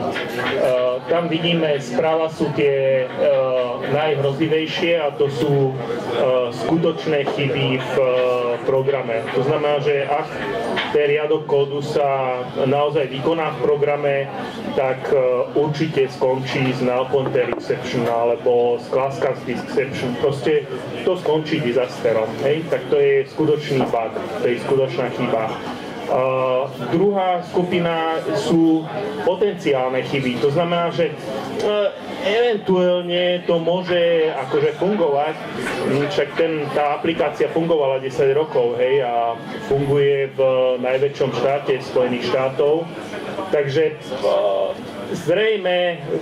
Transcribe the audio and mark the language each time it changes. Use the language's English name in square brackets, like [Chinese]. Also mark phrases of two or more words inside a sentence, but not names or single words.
[Slovak] Tam vidíme, správa sú tie najhrozivejšie a to sú skutočné chyby v programe. To znamená, že ak ten riadok kódu sa naozaj vykoná v programe, tak určite skončí s [English] null pointer exception [Slovak] alebo s [English] class cast exception. [Slovak] Proste to skončí disasterom. Hej? Tak to je skutočný bug, to je skutočná chyba. Druhá skupina sú potenciálne chyby. To znamená, že eventuálne to môže akože fungovať, však tá aplikácia fungovala 10 rokov, hej, a funguje v najväčšom štáte Spojených štátov, takže zrejme